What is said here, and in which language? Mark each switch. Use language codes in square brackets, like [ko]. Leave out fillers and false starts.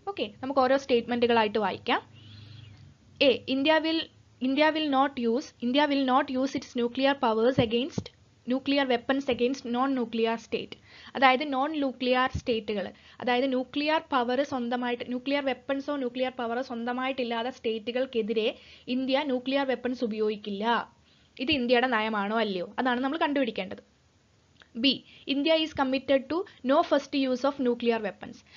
[ml] Okay, നമുക്ക് ഓരോ സ്റ്റേറ്റ്മെന്റുകളായിട്ട് വായിക്കാം. [en] A, India will not use its nuclear powers against nuclear weapons against non-nuclear state. [ml] അതായത് non nuclear സ്റ്റേറ്റുകൾ, അതായത് nuclear power സ്വന്തമായിട്ട്, nuclear വെപ്പൺസോ nuclear പവറോ സ്വന്തമായിട്ടില്ലാത്ത സ്റ്റേറ്റുകൾക്കെതിരെ India nuclear weapons ഉപയോഗിക്കില്ല. ഇത് ഇന്ത്യയുടെ നയമാണോ അല്ലയോ? അതാണ് നമ്മൾ കണ്ടുപിടിക്കേണ്ടത്. B, [en] India is committed to no first use of nuclear weapons.